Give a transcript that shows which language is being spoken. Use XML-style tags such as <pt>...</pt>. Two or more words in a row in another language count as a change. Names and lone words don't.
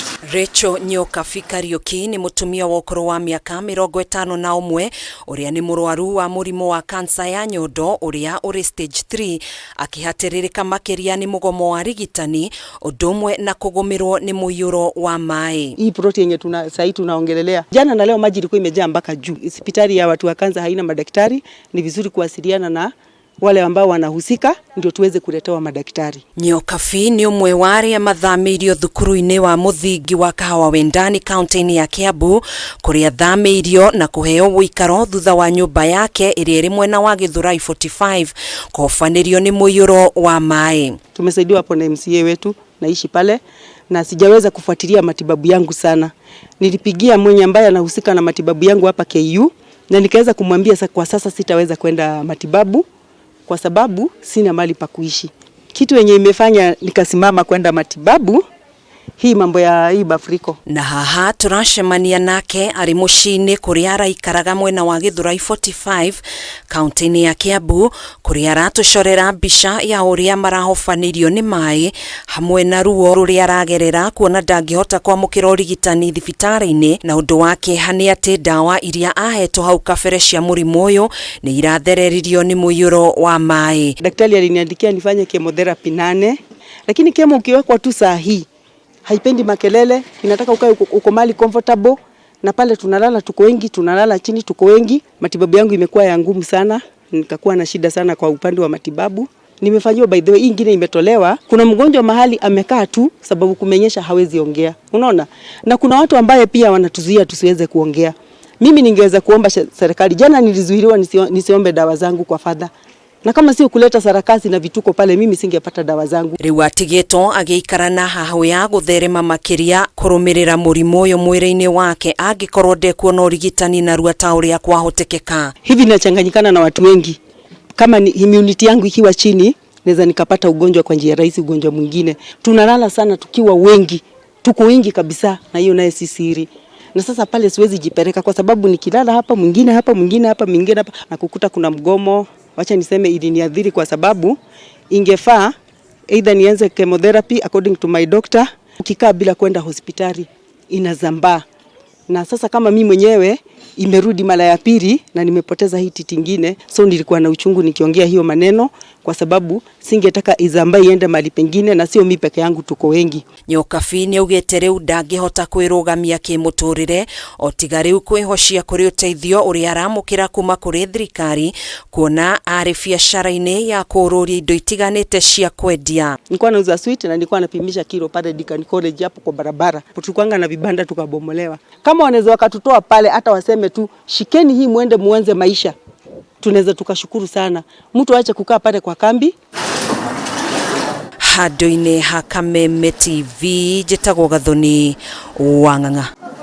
<ki>Rachel Nyokabi Kariuki ni mutumia wa ukuru wa miaka 51 uria ni murwaru wa murimu wa kansa ya nyondo uria uri stage 3 akihatiririka makiria ni mugomo wa rigitani udumwe na kugumirwo ni muyuro wa mai.</ki> <sw>Hii protein yenye sasa tunaongelelea jana na leo maji ilikuwa imejaa mpaka juu. Hospitali ya watu wa kansa haina madaktari, ni vizuri kuwasiliana na wale ambao wanahusika ndio tuweze kuletewa madaktari.</sw> <ki>Nyokabi ni umwe wa aria mathamirio thukuru-ini wa muthingi wa Kahawa Wendani kaunti-ini ya Kiambu kuria thamirio na kuheo wikaro thutha wa nyumba yake iria iri mwena wa Githurai 45 kofanirio ni muyuro wa mai.</ki> <sw>Tumesaidiwa hapo na MCA wetu, naishi pale na sijaweza kufuatilia matibabu yangu sana. Nilipigia mwenye ambaye anahusika na matibabu yangu hapa KU na nikaweza kumwambia kwa sasa sitaweza kwenda matibabu kwa sababu sina mali pa kuishi. Kitu yenye imefanya nikasimama kwenda matibabu hii mambo ya hii bafuriko.</sw> <ki>Na haha turacemania nake ari mucini kuria araikaraga mwena wa Githurai 45 kaunti-ini ya Kiambu kuria aratucorera mbica ya uria marahofanirio ni mai hamwe na ruo ruria aragerera kuona ndangihota kwamukira urigitani thibitari-ini na undu wake hani ati dawa iria ahetwo hau kabere cia murimu uyu ni irathereririo ni muyuro wa mai.</ki> <sw>Daktari aliniandikia nifanye chemotherapy 8 lakini kemo ukiwekwa tu saa hii haipendi makelele, inataka ukae uko mali comfortable, na pale tunalala tuko wengi, tunalala chini tuko wengi. Matibabu yangu imekuwa ya ngumu sana, nikakuwa na shida sana kwa upande wa matibabu. Nimefanywa</sw> <en>by the way,</en> <sw>ingine imetolewa. Kuna mgonjwa mahali amekaa tu sababu kumenyesha hawezi ongea. Unaona? Na kuna watu ambaye pia wanatuzuia tusiweze kuongea. Mimi ningeweza kuomba serikali, jana nilizuiliwa nisiombe dawa zangu kwa fadha. Na kama sio kuleta sarakasi na vituko pale mimi singepata dawa zangu.</sw> <ki>Riu atigeto agiikara na hahu ya gutherema makiria kurumirira murimu uyu mwiri-ini wake angikorwo ndekuona urigitani na rua ta uria kwahotekeka.</ki> <sw>Hivi nachanganyikana na watu wengi. Kama ni immunity yangu ikiwa chini, naweza nikapata ugonjwa kwa njia rahisi, ugonjwa mwingine. Tunalala sana tukiwa wengi. Tuko wengi kabisa na hiyo naye si siri. Na sasa pale siwezi jipeleka kwa sababu nikilala hapa mwingine hapa mwingine hapa mwingine hapa na kukuta kuna mgomo. Wacha niseme iliniadhiri kwa sababu ingefaa either nianze chemotherapy</sw> <en>according to my doctor.</en> <sw>Ukikaa bila kwenda hospitali inazambaa. Na sasa kama mimi mwenyewe imerudi mara ya pili na nimepoteza hii titi nyingine, so nilikuwa na uchungu nikiongea hiyo maneno kwa sababu singetaka izambae iende mali pengine na sio mimi peke yangu, tuko wengi.</sw> <ki>Nyokabi ni augite riu ndangihota kwirugamia kimuturire otiga riu kwihocia kuri uteithio uria aramukira kuma kuri thirikari kuona ari biacara-ini ya kururia indo itiganite cia kwendia.</ki> <sw>Nilikuwa nauza sweet na nilikuwa napimisha kilo pale Deakin College hapo kwa barabara. Tulikuanga na vibanda tukabomolewa. Kama wanaweza wakatutoa pale hata waseme tu shikeni hii muende muanze maisha, tunaweza tukashukuru sana. Mtu aache kukaa pale kwa kambi.</sw> <ki>Handu-ini ha Kameme TV, njitagwo Gathoni Wang'ang'a.</ki>